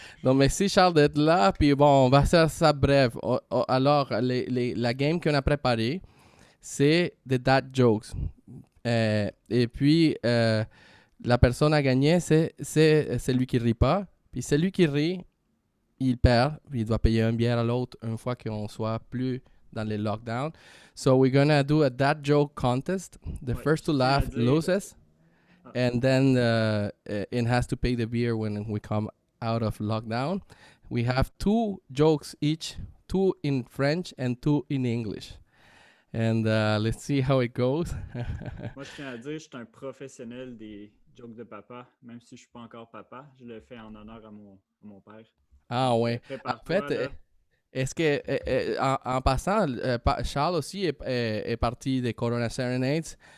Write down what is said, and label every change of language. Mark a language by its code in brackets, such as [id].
[fr] Donc, merci Charles d'être là. Puis bon, on va faire ça bref. Alors, la game qu'on a préparée, c'est des [en] dad jokes. [fr] Et puis, la personne à gagner, c'est celui qui rit pas. Puis celui qui rit, il perd. Puis il doit payer une bière à l'autre une fois qu'on soit plus dans les lockdowns. [en] So we're gonna do a dad joke contest. The first to laugh loses. And then it has to pay the beer when we come out of lockdown. We have 2 jokes each, 2 in French and 2 in English. And let's see how it goes. [fr] Moi, je tiens à dire, je suis un professionnel des jokes de papa, même si je ne suis pas encore papa. Je le fais en honneur à mon père. Ah ouais. En fait, est-ce que, en passant, Charles aussi est parti des Corona Serenades.